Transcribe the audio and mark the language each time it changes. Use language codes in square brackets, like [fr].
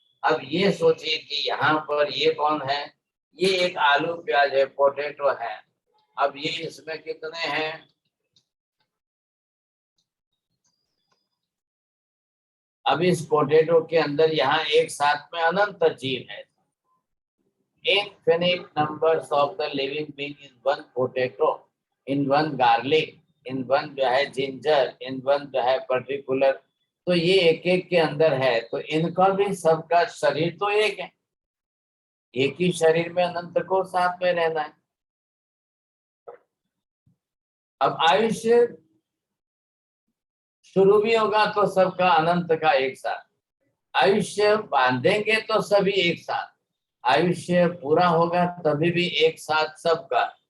[hi] अब ये सोचिए कि यहाँ पर ये कौन है? ये एक आलू प्याज है, पोटैटो है। अब ये इसमें कितने हैं? अब इस पोटैटो के अंदर यहाँ एक साथ में अनंत जीव है। [en] Infinite numbers of the living being in one potato, in one garlic, in one [hi] जो है [en] Ginger, in one जो है particular. [hi] तो ये एक एक के अंदर है, तो इनका भी सबका शरीर तो एक है, एक ही शरीर में अनंत को साथ में रहना है। अब आयुष्य शुरू भी होगा तो सबका अनंत का एक साथ, आयुष्य बांधेंगे तो सभी एक साथ, आयुष्य पूरा होगा तभी भी एक साथ सबका।